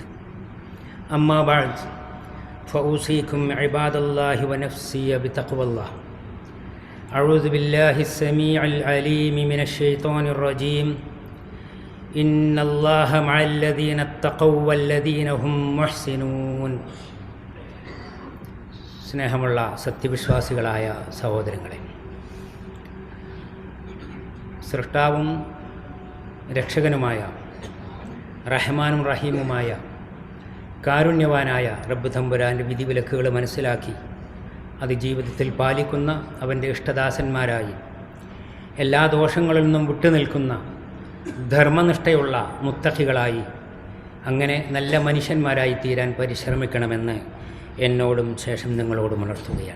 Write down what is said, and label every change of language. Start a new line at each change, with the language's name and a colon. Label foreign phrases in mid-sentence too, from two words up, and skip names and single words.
Arabic: أما بعد، فأوصيكم عباد الله ونفسي بتقوى الله. أعوذ بالله السميع العليم من الشيطان الرجيم. إن الله مع الذين اتقوا والذين هم محسنون.
Malayalam: സ്നേഹമുള്ള സത്യവിശ്വാസികളായ സഹോദരങ്ങളെ, സൃഷ്ടാവും രക്ഷകനുമായ റഹ്മാനും റഹീമുമായ കാരുണ്യവാനായ റബ്ബ് തമ്പുരാൻ്റെ വിധിവിലക്കുകൾ മനസ്സിലാക്കി അത് ജീവിതത്തിൽ പാലിക്കുന്ന അവൻ്റെ ഇഷ്ടദാസന്മാരായി എല്ലാ ദോഷങ്ങളിൽ നിന്നും വിട്ടുനിൽക്കുന്ന ധർമ്മനിഷ്ഠയുള്ള മുത്തഖികളായി അങ്ങനെ നല്ല മനുഷ്യന്മാരായി തീരാൻ പരിശ്രമിക്കണമെന്ന് എന്നോടും ശേഷം നിങ്ങളോടും ഉണർത്തുകയാണ്.